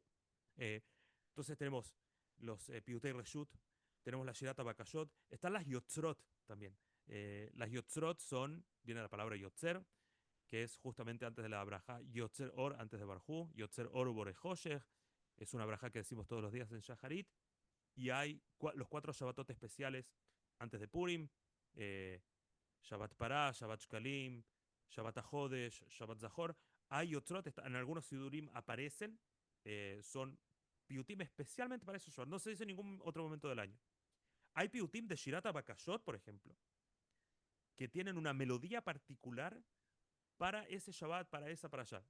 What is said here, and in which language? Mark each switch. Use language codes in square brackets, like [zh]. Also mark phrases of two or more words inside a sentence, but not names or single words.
[es] Eh, entonces tenemos los [he] פיוטי רשות, [es] tenemos la [he] שירת הבקשות, [es] están las Yotzrot también. Las Yotzrot viene la palabra Yotzer, que es justamente antes de la Abraha, [he] יוצר אור [es] antes de Barjú, [he] יוצר אור בורא חושך, [es] es una Abraha que decimos todos los días en Shaharit, y hay los 4 Shabbatot especiales antes de Purim, eh, Shabbat Pará, Shabbat Shkalim, Shabbat Ajodesh, Shabbat Zahor. Hay Yotzrot, en algunos Sidurim aparecen, son piutim especialmente para ese Shabbat. No se dice en ningún otro momento del año. Hay piutim de [he] שירת הבקשות, [es] por ejemplo, que tienen una melodía particular para ese Shabbat, para esa, para allá.